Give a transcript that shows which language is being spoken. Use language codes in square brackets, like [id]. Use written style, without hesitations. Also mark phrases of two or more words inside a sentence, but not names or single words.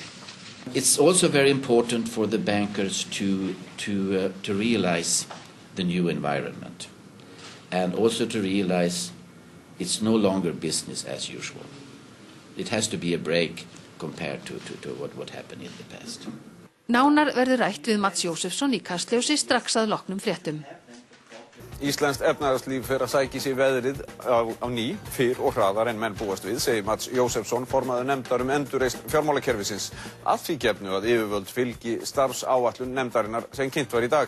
[en] It's also very important for the bankers to realize the new environment and also to realize it's no longer business as usual. It has to be a break compared to what happened in the past. [is] Nánar verður rætt við Mats Jósefsson í Kastljósi strax að loknum fréttum. Íslenskt efnahagslíf fer að sækja sig veðrið á ný, fyrr og hraðar en menn búast við, segir Mats Jósefsson, formaður nefndar endurreisn fjármálakerfisins, að því gefnu að yfirvöld fylgi starfsáætlun nefndarinnar sem kynnt var í dag.